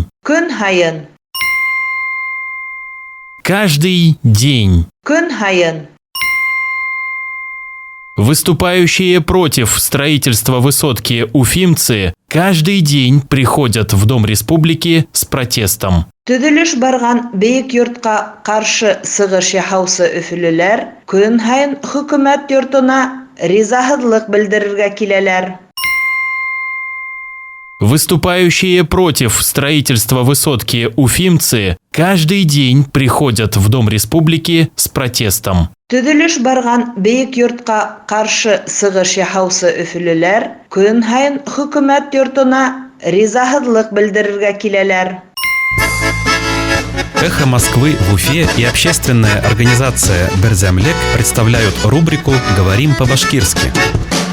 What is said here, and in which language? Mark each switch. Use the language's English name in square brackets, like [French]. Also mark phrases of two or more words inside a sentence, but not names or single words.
[Bashkir] Көн һайын. [Russian] Каждый день. [Bashkir] Көн һайын. [Russian] Выступающие против строительства высотки уфимцы каждый день приходят в Дом Республики с протестом. [Bashkir] Төҙөлөш барган бейек йортка каршы сығыш яһаучы өфөлөләр көн һайын хөкүмәт йортына ризаһыҙлыҡ белдерергә киләләр. [Russian] Выступающие против строительства высотки уфимцы каждый день приходят в Дом Республики с протестом. [Bashkir] Төҙөлөш барган бейек йортка каршы сығыш яһаучы өфөлөләр көн һайын хөкүмәт йортына ризаһыҙлыҡ белдерергә киләләр. [Russian] «Эхо Москвы» в Уфе и общественная организация «Берзямлек» представляют рубрику «Говорим по-башкирски».